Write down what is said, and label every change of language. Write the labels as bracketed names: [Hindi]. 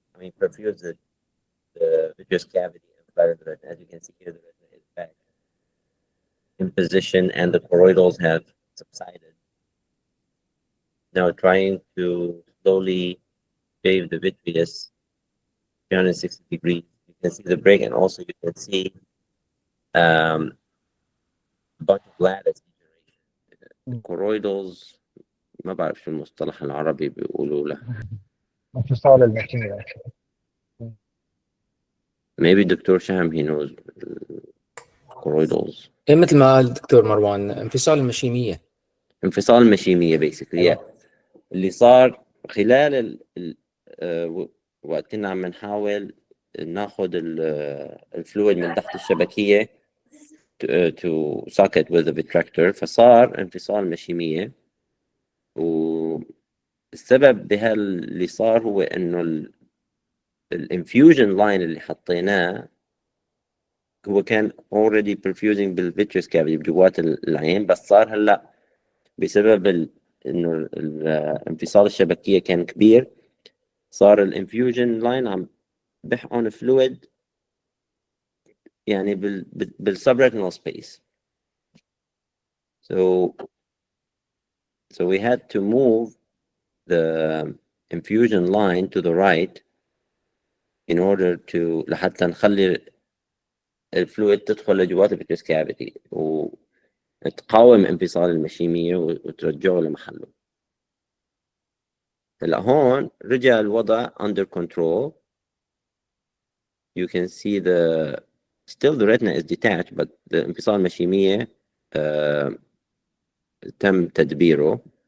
[English] I mean, perfuse the vitreous cavity and flatten the retina. As you can see here, the retina is back in position and the choroidals have subsided. Now trying to slowly shave the vitreous 360 degrees. You can see the break, and also you can see a bunch of lattice degeneration [Arabic] كورويدلز، ما بعرف شو المصطلح العربي بيقولوا له. انفصال المشيمية. [English] maybe doctor شهم he knows choroidals. [Arabic] إيه مثل ما قال الدكتور مروان، انفصال المشيمية. انفصال المشيمية [English] basically yeah. [Arabic] اللي صار خلال وقت كنا عم نحاول ناخد الفلويد من تحت الشبكية [English] to suck it with a retractor، [Arabic] فصار انفصال مشيمية. والسبب اللي صار هو انه الانفيوجن لاين اللي حطيناه هو كان [English] already perfusing [Arabic] بالفيتريس كافيتي بجوات العين، بس صار هلا بسبب انه انفصال الشبكية كان كبير، صار الانفيوجن لاين عم بحقن فلويد يعني بالسبريتنال سبيس. [English] so we had to move the infusion line to the right in order to [Arabic] لحتى نخلي الفلويد تدخل لجوات الفيتريس كافيتي وتقاوم انفصال المشيمية وترجعه لمحله. هلا هون رجع الوضع [English] under control. You can see still the retina is detached but the [Arabic] انفصال المشيمية تم تدبيره.